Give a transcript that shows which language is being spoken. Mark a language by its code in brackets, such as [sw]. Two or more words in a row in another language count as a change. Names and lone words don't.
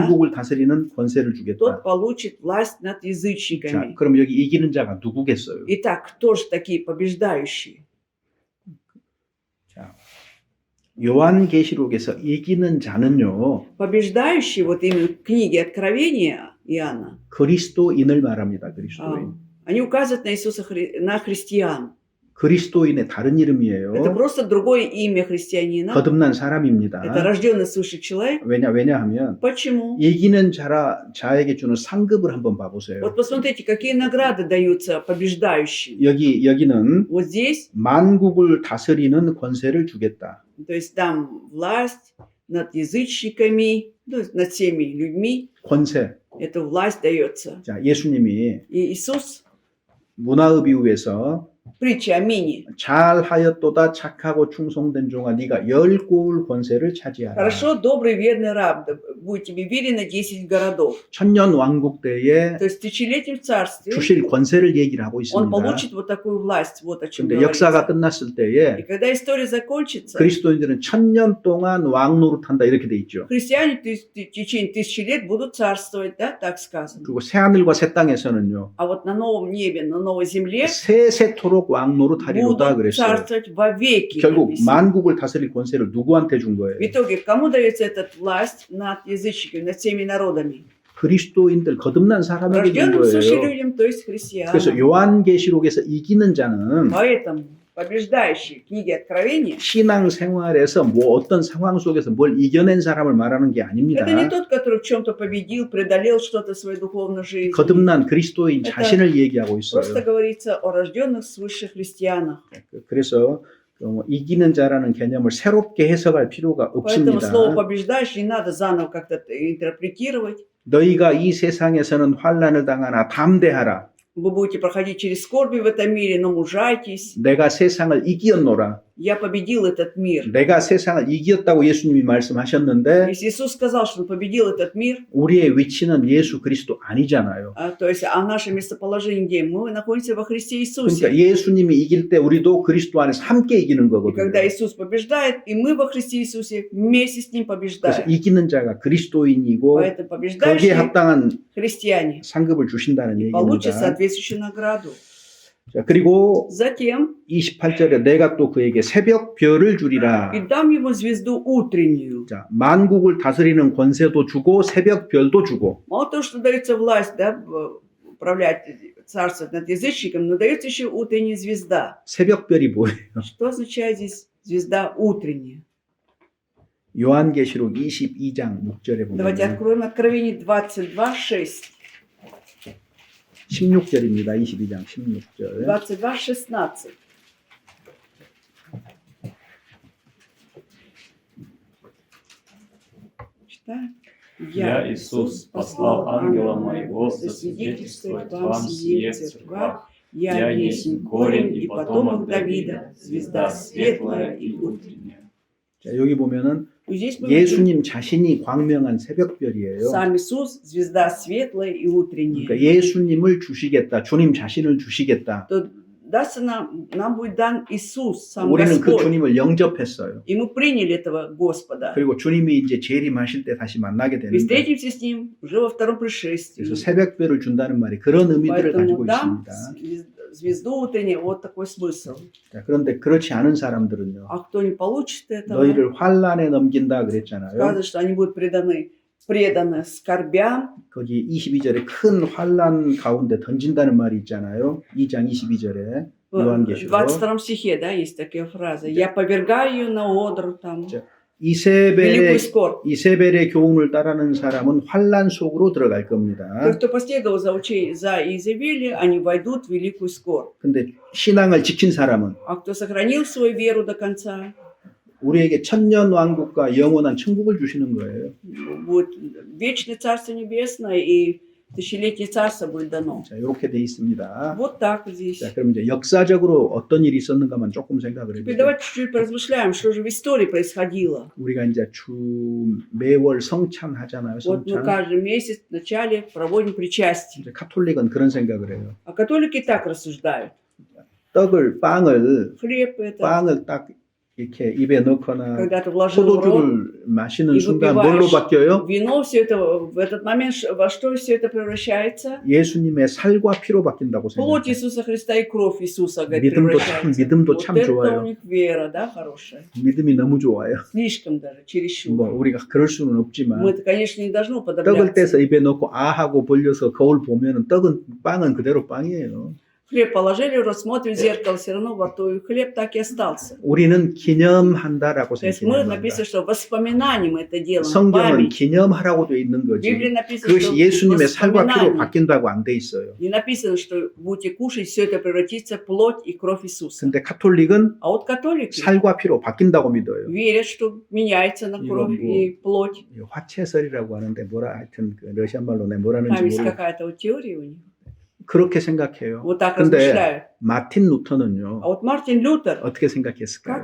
[ko] 만국을 다스리는 권세를 주겠다. [ru] тот получит власть над [ko] 자, [ru] язычниками. [ko] 그럼 여기 이기는 자가 누구겠어요? [ru] Итак, кто же такие побеждающие? [ko] 자, 요한계시록에서 이기는 자는요, [ru] Побеждающие, вот именно в книге Откровения Иоанна, [ko] 그리스도인을 말합니다. 그리스도인. [ru] они указывают на Иисуса, на христиан. [ko] 그리스도인의 다른 [ru] Это [ko] 이름이에요. [ru] просто другое имя христианина. [ko] 거듭난 사람입니다. [ru] Это рожденный свыше человек. [ko] 왜냐하면 [ru] Почему? [ko] 이기는 자에게 주는 상급을 한번 봐보세요. [ru] Вот посмотрите, какие награды даются побеждающим. [ko] 여기는 [ru] Вот здесь, [ko] 만국을 다스리는 권세를 주겠다. [ru] то есть там власть над язычниками, то есть над всеми людьми. [ko] 권세. [ru] Эта власть дается. [ko] 자, 예수님이 [ru] И Иисус, [ko] 문화의비유에서 [ru] притча о мине. [ko] 잘하였도다 착하고 충성된 종아 네가 10고을 권세를 차지하라. [ru] Хорошо, добрый, верный раб, да будет тебе верено 10 городов. [ko] 천년 왕국 때에 [ru] То есть в тысячелетнем царстве [ko] 주실 권세를 얘기를 하고 [ru] он [ko] 있습니다. [ru] получит вот такую власть, вот о чем [ko] 근데 역사가 [ru] говорится. [ko] 끝났을 [ru] И [ko] 때에 [ru] когда история закончится, [ko] 그리스도인들은 1000년 동안 왕 노릇한다 이렇게 돼 있죠. [ru] христиане в течение 1000 лет будут царствовать, да, так сказано. [ko] 그리고 새하늘과 새 땅에서는요. [ru] А вот на новом небе, на новой земле [ko] 세세토록 왕 노릇하리로다 [ru] будут [ko] 그랬어요. [ru] царствовать вовеки. [ko] 결국 [ru] написано. [ko] 만국을 다스릴 권세를 누구한테 준 거예요? [ru] В итоге, кому дается эта власть над язычниками, над всеми народами? [ko] 그리스도인들 거듭난 사람에게 준 [ru] Рожденным свыше [ko] 거예요. [ru] людям, то есть христианам. [ko] 그래서 요한계시록에서 이기는 자는 [ru] Поэтому побеждающий книги Откровения, [ko] 신앙 생활에서 뭐 어떤 상황 속에서 뭘 이겨낸 사람을 말하는 게 아닙니다. [ru] это не тот, который в чем-то победил, преодолел что-то в своей духовной жизни. [ko] 거듭난 그리스도인 [ru] Это [ko] 자신을 얘기하고 [ru] Просто [ko] 있어요. [ru] говорится о рожденных свыше христианах. [ko] 그래서 이기는 자라는 개념을 새롭게 해석할 필요가 [ru] Поэтому слово [ko] 없습니다. [ru] побеждающий не надо заново как-то интерпретировать. [ko] 너희가 이 세상에서는 환난을 당하나 담대하라. [ru] Вы будете проходить через скорби в этом мире, но мужайтесь. [ko] 내가 세상을 이기었노라. [ru] Я победил этот мир. [ko] 내가 세상을 이겼다고 예수님이 말씀하셨는데 [ru] Если Иисус сказал, что Он победил этот мир, [ko] 우리의 위치는 예수 그리스도 아니잖아요. [ru] то есть, а наше местоположение где? Мы находимся во Христе [ko] 그러니까 [ru] Иисусе. [ko] 예수님이 이길 때 우리도 그리스도 안에서 함께 이기는 [ru] И [ko] 거거든요. [ru] когда Иисус побеждает, и мы во Христе Иисусе вместе с Ним [ko] 그래서 [ru] побеждаем. [ko] 이기는 자가 그리스도인이고 [ru] Поэтому [ko] 거기에 [ru] побеждающие [ko] 합당한 [ru] христиане [ko] 상급을 주신다는 [ru] получат [ko] 얘기입니다. [ru] соответствующую награду. [ko] 자, 그리고 [ru] Затем [ko] 28절에 내가 또 그에게 새벽 별을 주리라. [ru] и дам ему звезду утреннюю. [ko] 자, 만국을 다스리는 권세도 주고 새벽 별도 주고 [ru] Мало того, что дается власть, да, управлять царствовать над язычником, но дается еще утренняя звезда. [ko] 새벽별이 뭐예요? [ru] Что означает здесь звезда утренняя? [ko] 요한계시록 22장 6절에 [ru] Давайте [ko] 보면 [ru] откроем Откровение 22:6. [ko] 16절입니다. 22장 16절. [ru] 22:16. Читаем. Я, Иисус, послал ангела моего засвидетельствовать вам сие в церквах. Я есть корень и потомок Давида, звезда светлая и утренняя. [ko] 자, 여기 보면은 [ru] И здесь мы видим [ko] 예수님 자신이 광명한 새벽별이에요. [ru] сам Иисус, звезда светлая и утренняя. [ko] 그러니까 예수님을 주시겠다. 주님 자신을 주시겠다. [ru] То дастся нам будет дан Иисус, сам [ko] 우리는 그 [ru] Господь. [ko] 주님을 영접했어요. [ru] И мы приняли этого Господа. [ko] 그리고 주님이 이제 재림하실 때 다시 만나게 [ru] И [ko] 되는 거예요. [ru] встретимся с Ним уже во втором пришествии. [ko] 그래서 새벽별을 준다는 말이 그런 의미들을 가지고 [ru] Поэтому дам [ko] 있습니다. [ru] звезду утреннюю, вот такой смысл. [ko] 자, 그런데 그렇지 않은 사람들은요. [ru] А кто не получит этого, [ko] 너희를 환란에 넘긴다 그랬잖아요. [ru] сказано, что они будут преданы скорбям. [ko] 거기 22절에 큰 환란 가운데 던진다는 말이 있잖아요. 2장 22절에 [ru] В [ko] 요한계시록. [ru] 22 стихе, да, есть такая фраза. Я повергаю ее на одр, там, [ko] 이세벨의 [ru] великую скорбь. [ko] 이세벨의 교훈을 따르는 사람은 환란 속으로 들어갈 겁니다. [ru] Тот, кто последовал за Изавели, они войдут в великую скорбь. [ko] 근데 신앙을 지킨 사람은 [ru] А кто сохранил свою веру до конца, [ko] 우리에게 천년 왕국과 영원한 천국을 주시는 거예요. [ru] будет вечное Царство Небесное и тысячелетнее Царство будет дано. [ko] 자, 이렇게 돼 있습니다. [ru] Вот так здесь. [ko] 자, 그럼 이제 역사적으로 어떤 일이 있었는가만 조금 생각을 [ru] Теперь [ko] 해보죠. [ru] давайте чуть-чуть поразмышляем, что же в истории происходило. [ko] 우리가 이제 매월 성찬하잖아요. [ru] Вот мы [ko] 성찬. [ru] каждый месяц в начале проводим причастие. [ko] 이제 카톨릭은 그런 생각을 해요. [ru] А католики так рассуждают. [ko] 빵을 [ru] Хлеб это, [ko] 딱 이렇게 입에 넣거나 [ru] когда ты вложил в рот, [ko] 포도주를 마시는 이 순간 [ru] выпиваешь [ko] 뭘로 바뀌어요? [ru] вино, все это в этот момент во что все это превращается? [ko] 예수님의 살과 피로 바뀐다고 [ru] Плоть [ko] 생각해요. [ru] Иисуса Христа и кровь Иисуса, говорит, [ko] 믿음도 [ru] превращается. [ko] 믿음도 [ru] Вот [ko] 참 [ru] это [ko] 좋아요. [ru] у них вера, да, хорошая. [ko] 믿음이 너무 좋아요. [ru] Слишком даже, чересчур. [ko] 뭐 우리가 그럴 수는 없지만 [ru] Мы-то, конечно, не должны [ko] 떡을 [ru] уподобляться. [ko] 떼서 입에 넣고 아 하고 벌려서 거울 보면은 빵은 그대로 빵이에요. [ru] Хлеб положили в рот, смотрим в зеркало, все равно во рту, и хлеб так и остался. [ko] 우리는 기념한다라고 [ru] То есть мы [ko] 생각합니다. [ru] написано, что воспоминанием это делаем, [ko] 성경은 [ru] память. [ko] 기념하라고 돼 있는 [ru] В [ko] 거지. [ru] Библии написано, что [ko] 그것이 예수님의 살과 피로 [ru] воспоминание. [ko] 바뀐다고 안 돼 있어요. [ru] Не написано, что будете кушать, все это превратится в плоть и кровь Иисуса. [ko] 근데 카톨릭은 [ru] А вот католики [ko] 살과 피로 바뀐다고 믿어요. [ru] верят, что меняется на кровь [ko] 이건 뭐- [ru] и плоть. [ko] 화채설이라고 하는데 하여튼 그 러시아 말로 내 뭐라는지 [ru] Там есть [ko] 모르겠어요. [ru] какая-то вот теория у них. [ko] 그렇게 생각해요. [ru] Вот так [ko] 근데 [ru] размышляют. [ko] 마틴 루터는요. [ru] А вот Мартин Лютер, [ko] 어떻게 생각했을까요?